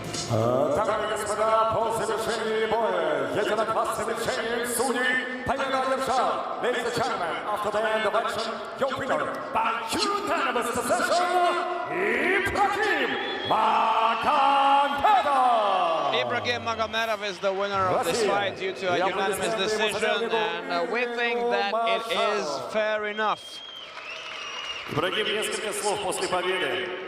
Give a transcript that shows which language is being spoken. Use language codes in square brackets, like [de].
[ru] Дамы и господа, по завершении боя единогласным решением судей победу одержал. [en] Ladies and gentlemen, after the end of action, your winner by unanimous decision, Ibrahim Magomedov. Ibrahim Magomedov is the winner of this fight due to a unanimous decision, and we think that it is fair enough. [ru] Ибрагим, несколько слов после победы.